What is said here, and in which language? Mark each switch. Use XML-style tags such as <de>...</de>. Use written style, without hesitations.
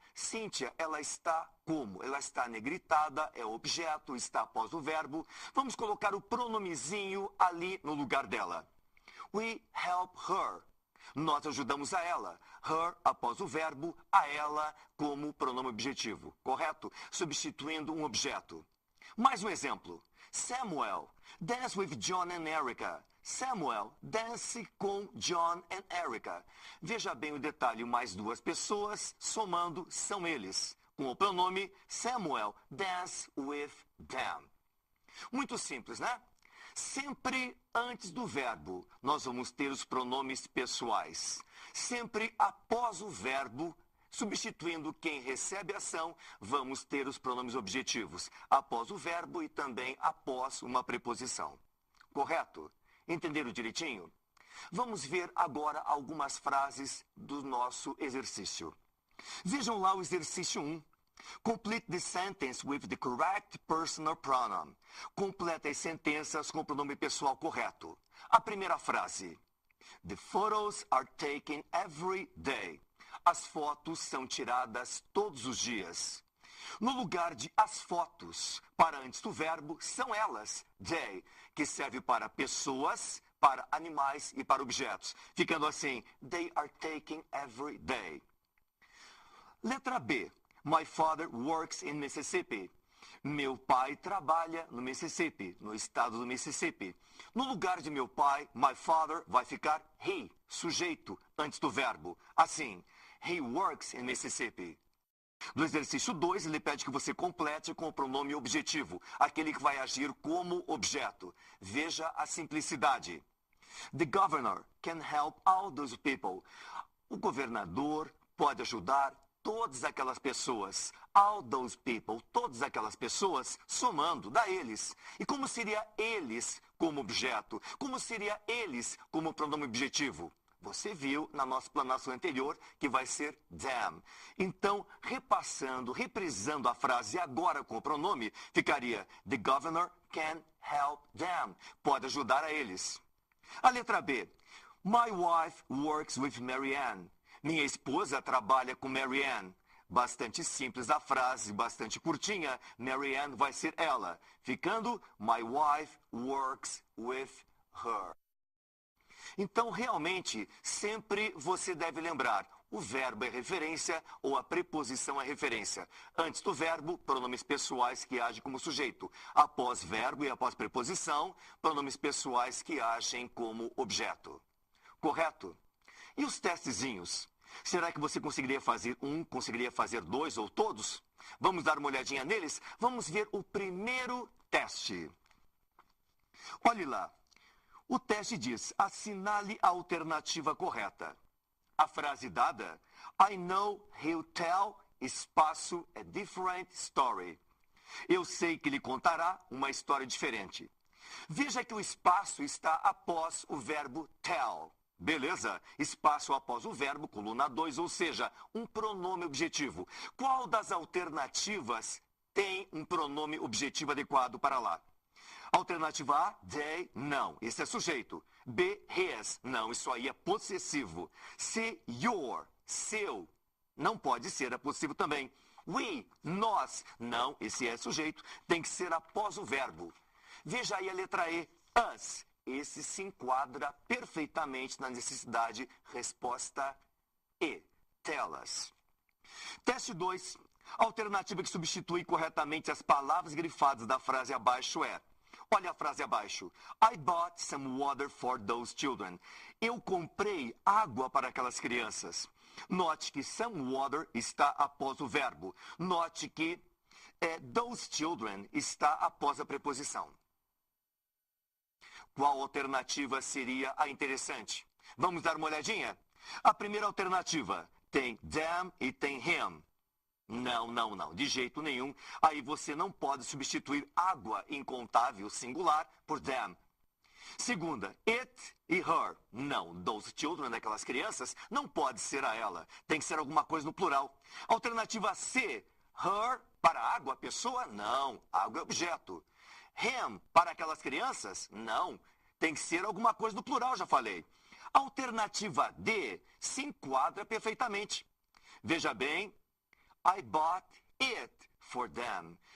<pt>Cynthia, ela está como? Ela está negritada, é objeto, está após o verbo. Vamos colocar o pronomezinho ali no lugar dela.</pt> <en>We help her.</en> <pt>Nós ajudamos a ela. Her após o verbo, a ela como pronome objetivo. Correto? Substituindo um objeto. Mais um exemplo.</pt> <en>Samuel, dance with John and Erica.</en> <pt>Samuel, dance com John and Erica. Veja bem o detalhe, mais duas pessoas, somando, são eles. Com o pronome Samuel,</pt> <en>dance with them.</en> <pt>Muito simples, né? Sempre antes do verbo, nós vamos ter os pronomes pessoais. Sempre após o verbo, substituindo quem recebe a ação, vamos ter os pronomes objetivos. Após o verbo e também após uma preposição. Correto? Entenderam direitinho? Vamos ver agora algumas frases do nosso exercício. Vejam lá o exercício 1.</pt> <en>Complete the sentence with the correct personal pronoun.</en> <pt>Completa as sentenças com o pronome pessoal correto. A primeira frase.</pt> <en>The photos are taken every day.</en> <pt>As fotos são tiradas todos os dias. No lugar de as fotos, para antes do verbo, são elas, they, que serve para pessoas, para animais e para objetos. Ficando assim,</pt> <en>they are taken every day.</en> <pt>Letra B.</pt> <en>My father works in Mississippi.</en> <pt>Meu pai trabalha no Mississippi, no estado do Mississippi. No lugar de meu pai, my father, vai ficar he, sujeito, antes do verbo. Assim,</pt> <en>he works in Mississippi.</en> <pt>No exercício 2, ele pede que você complete com o pronome objetivo, aquele que vai agir como objeto. Veja a simplicidade.</pt> <en>The governor can help all those people.</en> <pt>O governador pode ajudar todas aquelas pessoas.</pt> <en>All those people,</en> <pt>todas aquelas pessoas, somando, dá eles. E como seria eles como objeto? Como seria eles como pronome objetivo? Você viu na nossa explanação anterior que vai ser them. Então, repassando, reprisando a frase agora com o pronome, ficaria</pt> <en>the governor can help them.</en> <pt>Pode ajudar a eles. A letra B.</pt> <en>My wife works with Mary Ann.</en> <pt>Minha esposa trabalha com Mary Ann. Bastante simples a frase, bastante curtinha. Mary Ann vai ser ela. Ficando,</pt> <en>my wife works with her.</en> <pt>Então, realmente, sempre você deve lembrar, o verbo é referência ou a preposição é referência. Antes do verbo, pronomes pessoais que agem como sujeito. Após verbo e após preposição, pronomes pessoais que agem como objeto. Correto? E os testezinhos? Será que você conseguiria fazer um, conseguiria fazer dois ou todos? Vamos dar uma olhadinha neles? Vamos ver o primeiro teste. Olhe lá. O teste diz, assinale a alternativa correta. A frase dada,</pt> <en>I know he'll tell, espaço, a different story.</en> <pt>Eu sei que ele contará uma história diferente. Veja que o espaço está após o verbo tell. Beleza? Espaço após o verbo, coluna 2, ou seja, um pronome objetivo. Qual das alternativas tem um pronome objetivo adequado para lá? Alternativa A, they, não. Esse é sujeito. B, his, não. Isso aí é possessivo. C, your, seu. Não pode ser, é possessivo também. We, nós, não. Esse é sujeito. Tem que ser após o verbo. Veja aí a letra E, us. Esse se enquadra perfeitamente na necessidade resposta E.</pt> <en>Tell us.</en> <pt>Teste 2. A alternativa que substitui corretamente as palavras grifadas da frase abaixo é... Olha a frase abaixo.</pt> <en>I bought some water for those children.</en> <pt>Eu comprei água para aquelas crianças. Note que some water está após o verbo. Note que those children está após a preposição. Qual alternativa seria a interessante? Vamos dar uma olhadinha? A primeira alternativa tem them e tem him. Não, não, não, de jeito nenhum. Aí você não pode substituir água incontável singular por them. Segunda, it e her. Não, those children, daquelas crianças, não pode ser a ela. Tem que ser alguma coisa no plural. Alternativa C, her para água, pessoa? Não, água é objeto. Him para aquelas crianças? Não, tem que ser alguma coisa no plural, já falei. Alternativa D se enquadra perfeitamente. Veja bem,</pt> <en>I bought it for them.</en>